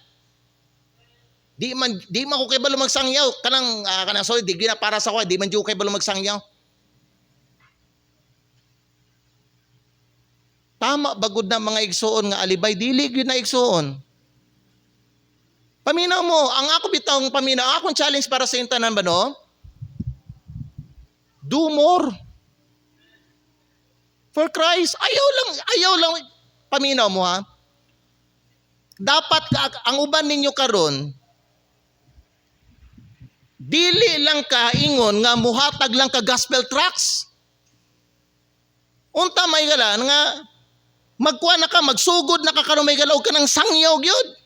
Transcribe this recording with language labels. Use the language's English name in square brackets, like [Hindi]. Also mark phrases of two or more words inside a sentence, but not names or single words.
[Cebuano] Di man ko kay balo magsangyaw kanang sorry di gina para sa ko, di man jud kay balo magsangyaw. Tama bagod na mga igsoon nga alibay dili gyud na igsoon. Paminaw mo, ang ako bitawng paminaw, akong challenge para sa tanan ba no? [English] Do more. For Christ, [Cebuano] ayaw lang paminaw mo ha. Dapat ang uban ninyo karon dili lang ka ingon nga muhatag lang ka [English] gospel tracts. [Cebuano] Unta may galan nga magkuha na ka, magsugod na ka karon may galaw ka ng sangyaw gyud.